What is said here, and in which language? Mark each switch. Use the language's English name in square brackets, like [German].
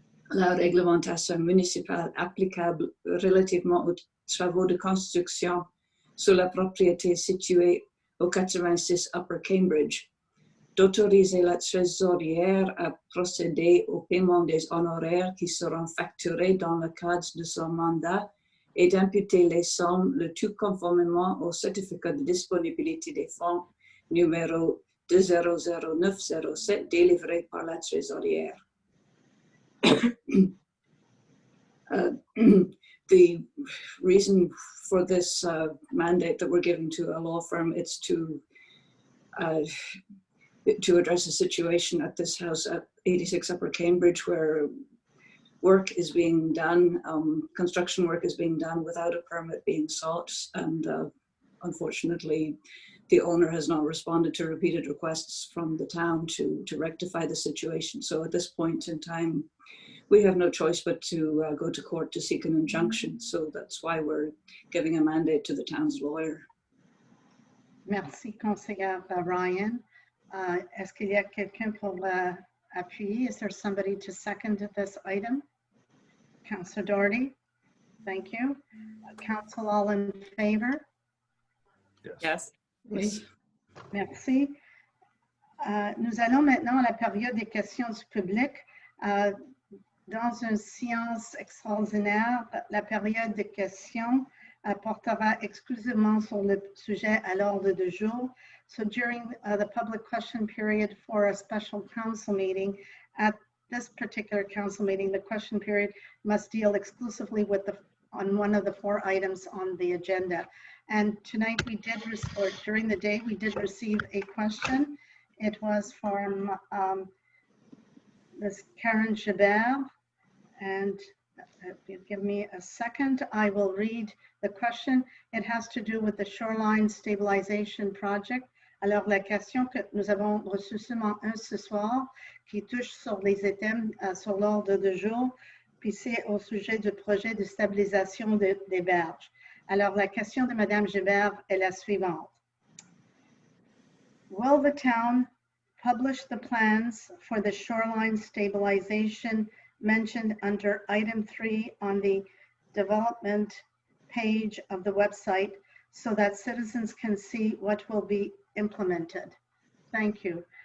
[French] la réglementation municipale applicable relativement aux travaux de construction sur la propriété située au 86 Upper Cambridge, d'autoriser la trésorière à procéder au paiement des honoraires qui seront facturés dans le cadre de son mandat et d'imputer les sommes, le tout conformément au certificat de disponibilité des fonds numéro 200907 délivré par la trésorière. [English] The reason for this mandate that we're giving to a law firm, it's to address a situation at this house at 86 Upper Cambridge where work is being done, construction work is being done without a permit being sought, and unfortunately the owner has not responded to repeated requests from the town to rectify the situation. So at this point in time, we have no choice but to go to court to seek an injunction. So that's why we're giving a mandate to the town's lawyer. [French] Merci, conseillère Ryan. Est-ce qu'il y a quelqu'un pour appuyer? [English] Is there somebody to second this item? [French] Councillor Doherty? [English] Thank you. Council, all in favor? Yes. Yes. [French] Oui. Merci. Nous allons maintenant à la période des questions du public. Dans une séance extraordinaire, la période de questions portera exclusivement sur le sujet à l'ordre du jour. [English] So during the public question period for a special council meeting, at this particular council meeting, the question period must deal exclusively with on one of the 4 items on the agenda. And tonight we did, or during the day, we did receive a question. It was from Ms. Karen Gibert, and give me a second. I will read the question. It has to do with the shoreline stabilization project. [French] Alors, la question que nous avons reçue seulement ce soir, qui touche sur les items sur l'ordre du jour, puis c'est au sujet du projet de stabilisation des berges. Alors, la question de Madame Gibert est la suivante. [English] Will the town publish the plans for the shoreline stabilization mentioned under item 3 on the development page of the website so that citizens can see what will be implemented? Thank you.